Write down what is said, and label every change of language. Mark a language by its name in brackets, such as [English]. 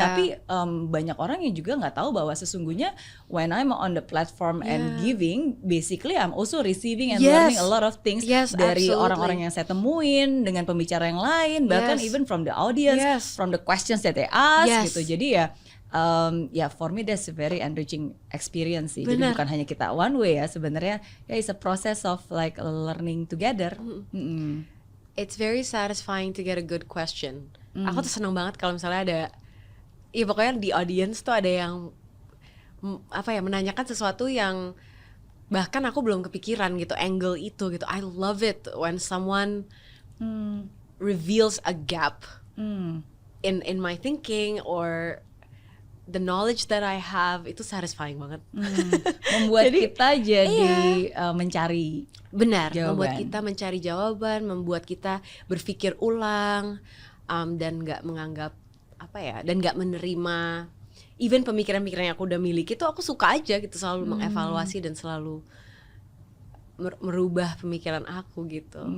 [Indonesian] Tapi banyak orang yang juga nggak tahu bahwa sesungguhnya [English] when I'm on the platform and giving, basically I'm also receiving and learning a lot of things [Indonesian] dari orang-orang yang saya temuin, dengan pembicara yang lain, bahkan [English] even from the audience, from the questions that they ask [Indonesian] gitu. Jadi [English] for me that's a very enriching experience [Indonesian] sih. Jadi bukan hanya kita [English] one way [Indonesian] ya, sebenarnya [English] it's a process of like learning together. It's very satisfying to get a good question. [Indonesian] Aku tuh seneng banget kalau misalnya ada, ya pokoknya di audience tuh ada yang menanyakan sesuatu yang bahkan aku belum kepikiran gitu, angle itu gitu. [English] I love it when someone reveals a gap in my thinking, or the knowledge that I have [Indonesian] itu [English] satisfying [Indonesian] banget. Membuat kita jadi mencari benar, jawaban. Membuat kita mencari jawaban, membuat kita berpikir ulang, dan nggak menganggap dan nggak menerima [English] even [Indonesian] pemikiran-pemikiran yang aku udah miliki itu aku suka aja gitu, selalu mengevaluasi dan selalu merubah pemikiran aku gitu.